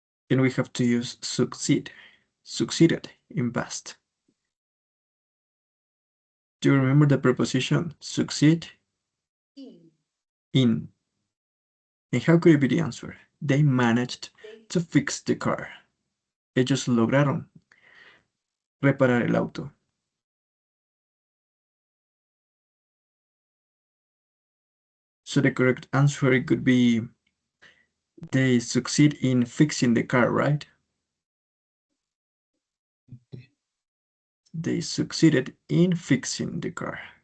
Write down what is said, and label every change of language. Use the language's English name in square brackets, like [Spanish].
[English] And we have to use succeeded in past. Do you remember the preposition succeed? In. And how could it be the answer? They managed to fix the car. [Spanish] Ellos lograron reparar el auto. [English] So the correct answer could be they succeed in fixing the car, right? They succeeded in fixing the car.